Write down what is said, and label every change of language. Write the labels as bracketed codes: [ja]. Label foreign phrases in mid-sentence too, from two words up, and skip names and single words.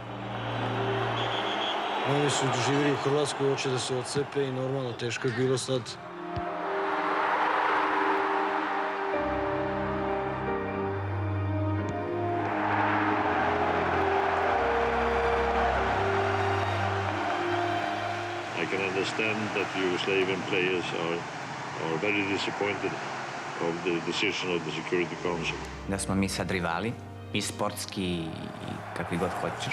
[bs] Oni su doživjeli u Hrvatskoj, hoće da se odcepe i normalno teško je bilo sad. [en] I can understand that Yugoslavian players are very disappointed of the decision of the Security Council. [bs] Da smo mi sad rivali, i sportski, i kakvi god hoćeš.